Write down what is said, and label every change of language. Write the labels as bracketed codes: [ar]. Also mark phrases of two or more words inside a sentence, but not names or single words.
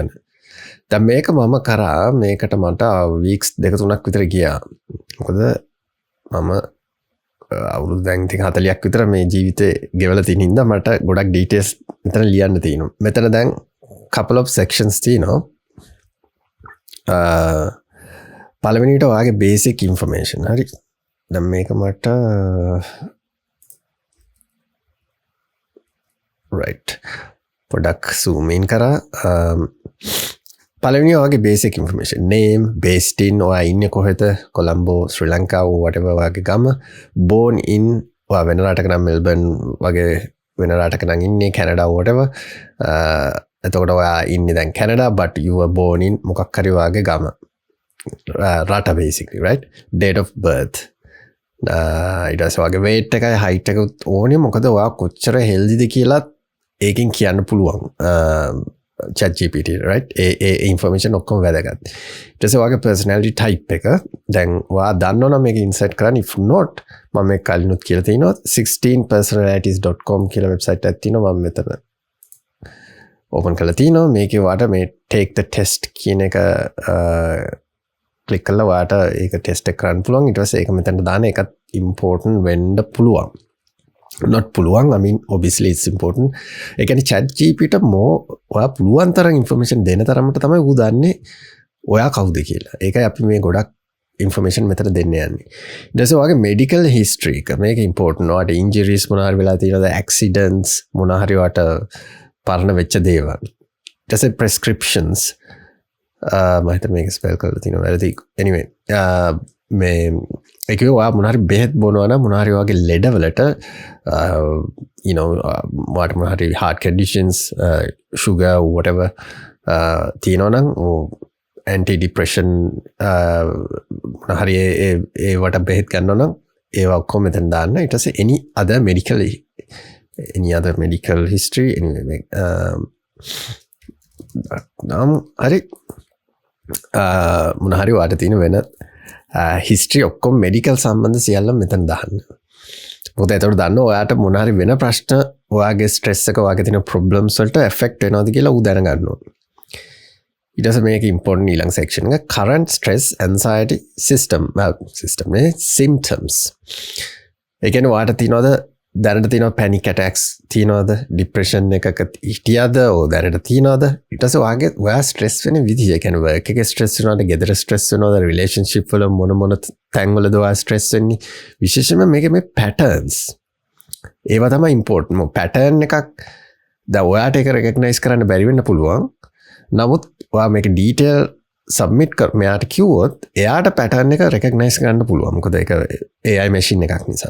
[si] දැන් මේක මම කරා මේකට මට weeks 2-3ක් විතර ගියා. මොකද මම අවුරුදු දැන් ඉතින් 40ක් විතර මේ ජීවිතේ ගෙවලා තියෙන හින්දා මට ගොඩක් details මෙතන ලියන්න තියෙනවා. මෙතන දැන් [en] couple of sections [si] තියෙනවා. පළවෙනිට ඔයාගේ [en] basic information. [si] හරි. දැන් මේක මට right පොඩක් [en] zoom in [si] කරා පළවෙනි ඔයාගේ [en] basic information name based in [si] ඔයා ඉන්නේ කොහෙද කොළඹ ශ්‍රී ලංකාව whatever ඔයාගේ ගම [en] born in [si] ඔයා වෙන රටක නම් මෙල්බර්න් වගේ වෙන රටක නම් ඉන්නේ කැනඩා whatever එතකොට ඔයා ඉන්නේ දැන් කැනඩා [en] but you were born in [si] මොකක් හරි ඔයාගේ ගම රට basically right [en] date of birth [si] ඊට පස්සේ ඔයාගේ weight එකයි height එක ඕනේ මොකද ඔයා කොච්චර healthy ද කියලා ඒකෙන් කියන්න පුළුවන් ChatGPT right ඒ information ඔක්කොම වැදගත් ඊට පස්සේ ඔයාගේ [en] personality type [si] එක දැන් ඔයා දන්නවනම් මේක insert කරන්න if not මම මේක කලිනුත් කියලා තිනවා 16personalities.com කියලා website එකක් තියෙනවා මම මෙතන open කරලා තිනවා මේකේ ඔයාට මේ [en] take the test [si] කියන එක click කරලා ඔයාට ඒක test එක කරන්න පුළුවන් ඊට පස්සේ ඒක මෙතනට දාන එකත් important වෙන්න පුළුවන් not පුළුවන් [en] I mean obviously it's important [si] ඒ කියන්නේ ChatGPT more ඔයා පුළුවන් තරම් information දෙන තරමට තමයි ඌ දන්නේ ඔයා කවුද කියලා. ඒකයි අපි මේ ගොඩක් information මෙතන දෙන්න යන්නේ. ඊට පස්සේ ඔයාගේ [en] medical history [si] එක මේක important. ඔයාට injuries මොනවා හරි වෙලා තියෙනවද accidents මොනවා හරි ඔයාට පරණ වෙච්ච දේවල්. ඊට පස්සේ prescriptions මම හිතන්නේ මේක ස්පෙල් කරලා තියෙනවා වැරදි. anyway මේ ඒකේ ඔයා මොනවා හරි බෙහෙත් බොනවා නම් මොනවා හරි ඔයාගේ ලෙඩවලට [en] you know [si] මොනවා හරි [en] heart conditions sugar whatever [si] තියෙනවා නම් [en] anti depression [si] හරි ඒවට බෙහෙත් ගන්න නම් ඒවා ඔක්කොම මෙතන දාන්න. ඊට පස්සේ [en] any other medical history anyway [si] හරි මොන හරි වාට තියෙන වෙන හිස්ටරි ඔක්කොම මෙඩිකල් සම්බන්ධ සියල්ල මෙතන දාන්න. මොකද එතකොට දන්න ඔයාට මොන හරි වෙන ප්‍රශ්න ඔයාගේ ස්ට්‍රෙස් එක ඔයාගේ තියෙන ප්‍රොබ්ලම්ස් වලට එෆෙක්ට් වෙනවද කියලා ඌ දැනගන්න ඕනේ. ඊට පස්සේ මේක ඉම්පෝටන්ට් ඊළඟ සෙක්ෂන් එක [en] current stress anxiety system [si] නේ symptoms. ඒ කියන්නේ ඔයාට තියෙනවද දැනට තියෙනවා [en] panic attacks [si] තියෙනවද depression එකක හිටියද ඕ දැනට තියෙනවද ඊට පස්සේ ඔයා ස්ට්‍රෙස් වෙන විදිය ඒ කියන්නේ work එකේ ස්ට්‍රෙස් වෙනවද ගෙදර ස්ට්‍රෙස් වෙනවද relationship වල මොන තැන් වලද ඔයා ස්ට්‍රෙස් වෙන්නේ විශේෂයෙන්ම මේකේ මේ patterns ඒවා තමයි important pattern එකක් දැන් ඔයාට ඒක recognize කරන්න බැරි වෙන්න පුළුවන් නමුත් ඔයා මේක [en] detail submit [si] මෙයාට කිව්වොත් එයාට pattern එක recognize කරන්න පුළුවන් මොකද ඒක [en] AI machine [si] එකක් නිසා.